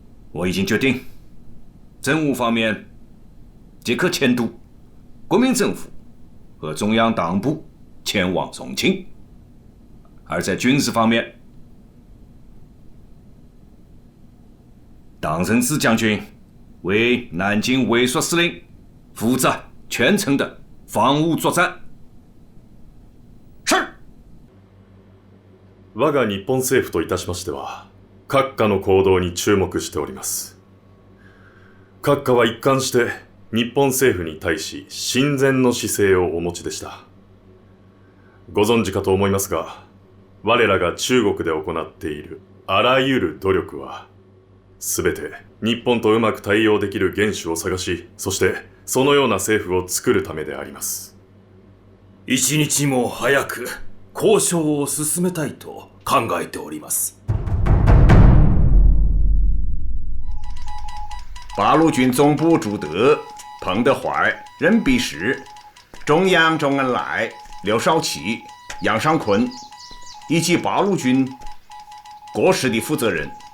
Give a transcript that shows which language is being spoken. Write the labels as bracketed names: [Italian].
[Chinese] 我已经决定，政务方面即刻迁都国民政府和中央党部前往重庆，而在军事方面，党任之将军为南京卫戍司令，负责全程的防务作战。是。 [Japanese] 我が日本政府といたしましては、閣下の行動に注目しております。閣下は一貫して日本政府に対し親善の姿勢をお持ちでした。ご存知かと思いますが、我らが中国で行っているあらゆる努力は、すべて日本とうまく対応できる元首を探し、そしてそのような政府を作るためであります。一日も早く交渉を進めたいと考えております。 [Chinese] 八路军总部朱德、彭德怀、任弼时、中央周恩来、刘少奇、杨尚昆以及八路军各师的负责人。